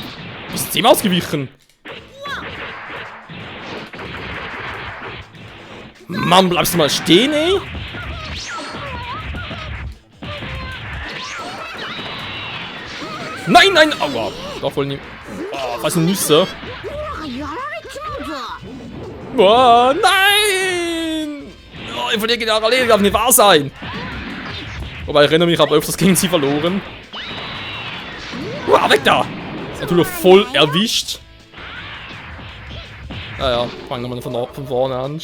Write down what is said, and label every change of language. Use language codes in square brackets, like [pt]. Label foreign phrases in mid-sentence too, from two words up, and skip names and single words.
[de] Ist dem ausgewichen? Mann, bleibst du mal stehen, ey? Nein, nein, aua. Doch wohl nicht. Oh, was ein Nüsse. [ja] オラがやられちまうぞ。 [de] Oh, nein! Oh, ich verliere General, das darf nicht wahr sein. Wobei, ich erinnere mich, aber öfters gegen sie verloren. Weg da! Natürlich voll erwischt. Naja, fangen wir mal von vorne an.